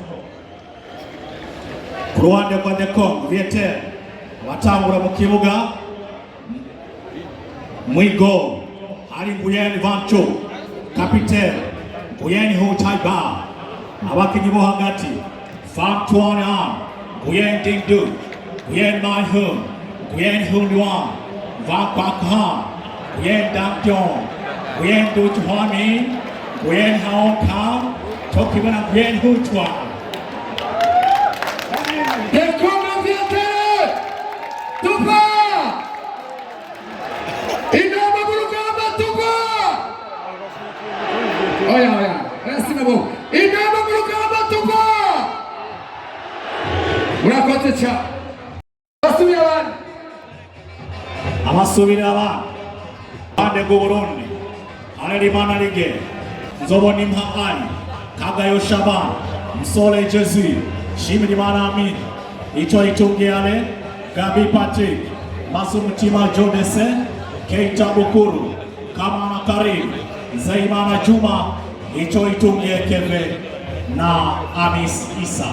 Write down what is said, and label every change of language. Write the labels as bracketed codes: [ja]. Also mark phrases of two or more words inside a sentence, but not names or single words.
[rw] Ku ruhande rwa the Cong Viettel batangura mu kibuga mwigo hari Nguyen Vancho, kapiteni Nguyen Hutaiba, abakinyi bo hagati Pham Tuan An, Nguyen Ding Du, Nguyen Mai Hung, Nguyen Hun Luan, Van Quoc Han, Nguyen Dang Jong, Nguyen Du Chuan Min, Nguyen Haon Kam, Tokiwana Nguyen Hu Chuan. Cong Viettel, Tupa, Intamba mu rugamba Tupa. Oya, resti na bo. Intamba mu rugamba Tupa. Murakoze cyane. Abasubira abana bande go Burundi Harerimana Lige, Nzobonimpa Ali, Kagayo Shaban, Msole Jezi, Shimirimana Amin, Ito Itungiale, Gabi Patrick, Masumutima Jodese, Keita Bukuru, Kamana Karim, Zaimana Juma, Ito Itungie Keve na Amis Isa.